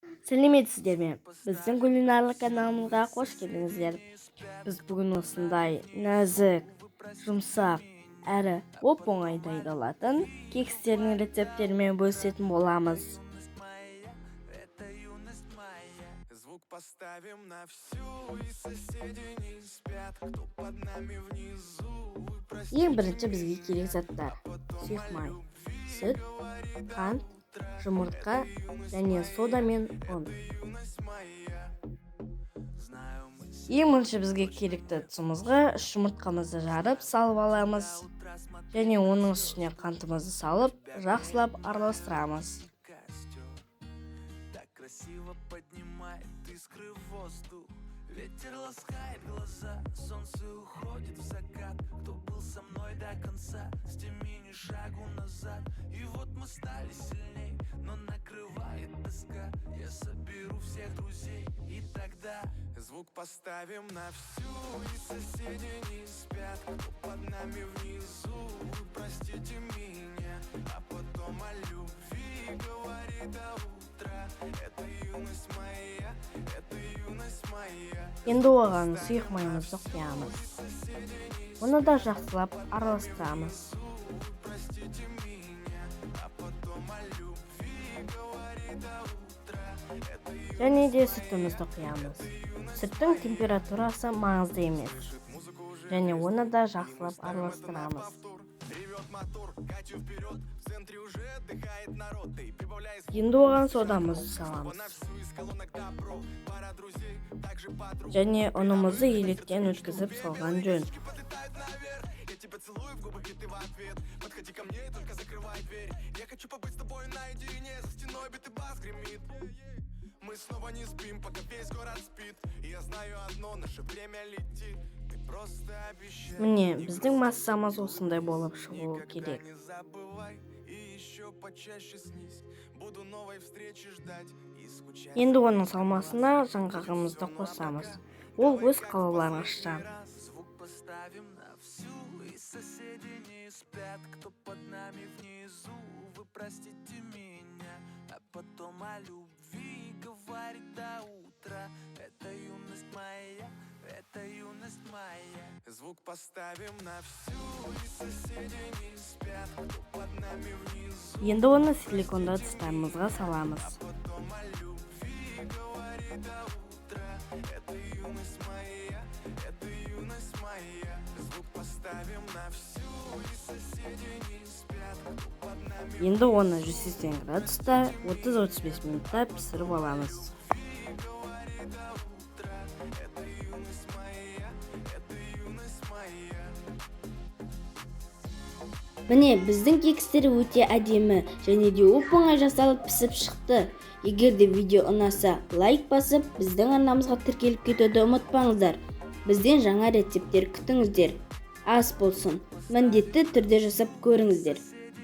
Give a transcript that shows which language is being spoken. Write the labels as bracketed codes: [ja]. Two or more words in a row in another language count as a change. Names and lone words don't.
[kk] Сәлеметсіздер ме? Біздің кулинарлық каналымызға қош келдіңіздер. Біз бүгін осындай нәзік, жұмсақ, әрі оп-оңай дайындалатын кекстердің рецептерімен бөлісетін боламыз. [ru] Звук поставим на всю, и соседи не спят, кто под нами внизу. [kk] Ең бірінші бізге керек заттар: сұйық май, сүт, қант, жұмыртқа және сода мен ұн. Ең бірінші бізге керекті тұзымызға жұмыртқамызды жарып салып аламыз және оның үстіне қантымызды салып жақсылап араластырамыз. [ru] Красиво поднимает искры в воздух. Ветер ласкает глаза, солнце уходит в закат. Кто был со мной до конца, с теми ни шагу назад. И вот мы стали сильней, но накрывает тоска. Я соберу всех друзей, и тогда звук поставим на всю, и соседи не спят, кто под нами внизу. Вы простите меня, а потом о любви говорит до утра. Это юность моя, это юность моя. [kk] Енді оған сұйық майымызды құямыз. Оны да жақсылап араластырамыз. [ru] Простите меня, а потом о любви говорит до утра. Это [kk] Және де сүтімізді құямыз. Сүттің температурасы маңызды емес. Және оны да жақсылап араластырамыз. Енді оған содамызды саламыз. Және ұнымызды електен өткізіп салған жөн. [ru] я тебя целую в губы, и ты в ответ. Подходи ко мне и только закрывай дверь. Я хочу побыть с тобой наедине, за стеной битый бас гремит. Мы снова не спим, пока весь город спит. И я знаю одно, наше время летит. Ты просто обещай. [kk] Міне, біздің массамыз осындай болып шығуы керек. [ru] Не забывай и еще почаще снись. Буду новой встречи ждать и скучать. [kk] Енді оның салмасына жаңғағымызды қосамыз. Ол өз қалауларыңызша. [ru] Звук поставим на всю, и соседи не спят, кто под нами внизу. Вы простите меня, а потом о любви говорит до утра. Это юность моя, это юность моя. Звук поставим на всю, и соседи не спят, кто под нами внизу. [kk] Енді оны силиконды ыдыстарымызға саламыз. [ru] Потом о любви говорит до утра. Это юность моя, это юность моя. Звук поставим на всю, и соседи не спят, кто под нами. [kk] Енді оны 180 градуста 30-35 минутта пісіріп аламыз. [ru] Говорит до утра. Это юность моя, это юность моя. [kk] Міне, біздің кекстер өте әдемі және де оп-оңай жасалып пісіп шықты. Егер де видео ұнаса, лайк басып, біздің арнамызға тіркеліп кетуді ұмытпаңыздар. Бізден жаңа рецептер күтіңіздер. Ас болсын, міндетті түрде жасап көріңіздер.